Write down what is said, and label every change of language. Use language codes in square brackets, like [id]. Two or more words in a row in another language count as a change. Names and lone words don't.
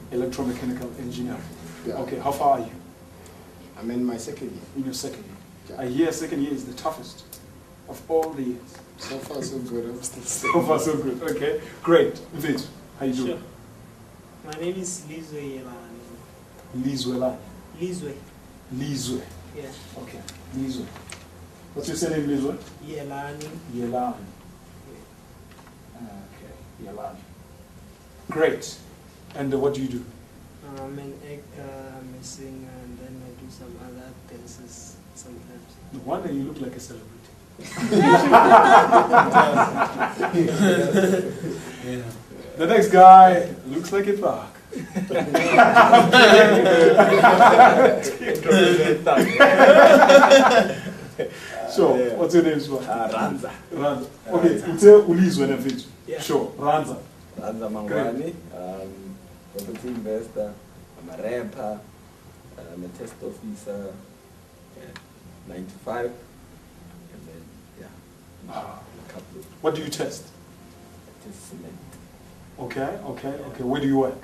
[en] Electromechanical engineering. Yeah. Okay. How far are you? I'm in my second year. In your second year. Yeah. I hear second year is the toughest of all the years. So far, so good. I'm still So studying. far, so good. Okay. Great. Vit, how you doing? Sure. My name is Lizwe Yelani. Lizwe. Lizwe. Lizwe. Yeah. Okay. Lizwe. What's your surname, Lizwe? Yelani. Yelani. Okay. Yelani. Great. And what do you do? I'm an actor, I'm a singer, and then I do some other dances sometimes. No wonder you look like a celebrity. Yeah. The next guy looks like a dog. Sure. What's your name, Swan? Ranza. Ranza. Okay, tell Ulizwe and Vit. Yeah. Sure. Ranza. Ranza Mangwani. Property investor. I'm a rapper. I'm a test officer. Yeah. 95. And then, yeah. A couple of What do you test? test cement. Okay. Where do you work?